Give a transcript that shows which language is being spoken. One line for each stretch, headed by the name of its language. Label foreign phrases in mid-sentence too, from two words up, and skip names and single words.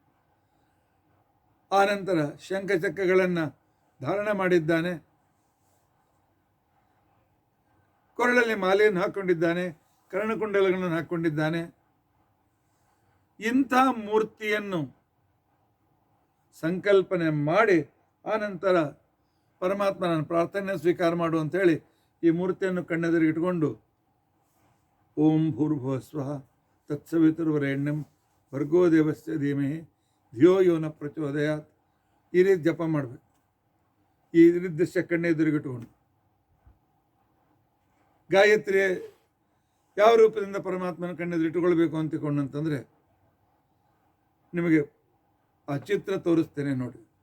Kannada: ಆನಂತರ ಶಂಖಚಕ್ರಗಳನ್ನು ಧಾರಣ ಮಾಡಿದ್ದಾನೆ, ಕೊರಳಲ್ಲಿ ಮಾಲೆಯನ್ನು ಹಾಕ್ಕೊಂಡಿದ್ದಾನೆ, ಕರ್ಣಕುಂಡಲಗಳನ್ನು ಹಾಕ್ಕೊಂಡಿದ್ದಾನೆ. ಇಂಥ ಮೂರ್ತಿಯನ್ನು ಸಂಕಲ್ಪನೆ ಮಾಡಿ ಆನಂತರ ಪರಮಾತ್ಮನ ಪ್ರಾರ್ಥನೆ ಸ್ವೀಕಾರ ಮಾಡು ಅಂತೇಳಿ ಈ ಮೂರ್ತಿಯನ್ನು ಕಣ್ಣೆದುರಿಗಿಟ್ಕೊಂಡು
Sanskrit: ಓಂ ಭೂರ್ಭುವ ಸ್ವಃ ತತ್ಸವಿತುರ್ವರೆಣ್ಯಂ ಭರ್ಗೋ ದೇವಸ್ಯ ಧೀಮಹಿ ಧಿಯೋ ಯೋ ನ ಪ್ರಚೋದಯಾತ್
Kannada: ಈ ರೀತಿ ಜಪ ಮಾಡಬೇಕು. ಈ ದೃಶ್ಯ ಕಣ್ಣೆದುರಿಗಿಟ್ಕೊಂಡು ಗಾಯತ್ರಿ ಯಾವ ರೂಪದಿಂದ ಪರಮಾತ್ಮನ ಕಣ್ಣೆದುರಿಟ್ಟುಕೊಳ್ಬೇಕು ಅಂತಕೊಂಡಂತಂದರೆ ನಿಮಗೆ ಆ ಚಿತ್ರ ತೋರಿಸ್ತೇನೆ ನೋಡಿ.